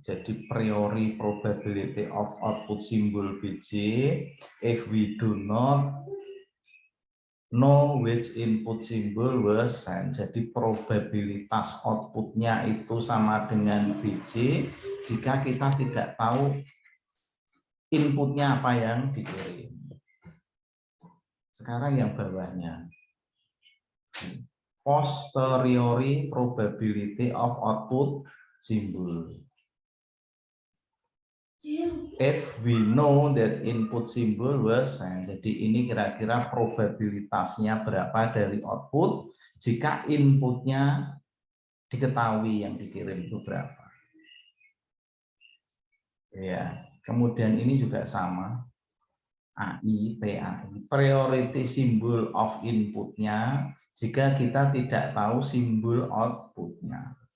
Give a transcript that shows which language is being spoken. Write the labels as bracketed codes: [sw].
[en] Jadi priori probability of output symbol BJ if we do not know which input symbol was sent. [id] Jadi probabilitas outputnya itu sama dengan BJ jika kita tidak tahu inputnya apa yang dikirim. Sekarang yang bawahnya. [en] Posteriori probability of output symbol. If we know that input symbol was sent. [id] Jadi ini kira-kira probabilitasnya berapa dari output jika inputnya diketahui yang dikirim itu berapa. Ya, kemudian ini juga sama. AI, PAI, [en] priority symbol of [id] inputnya jika kita tidak tahu simbol outputnya.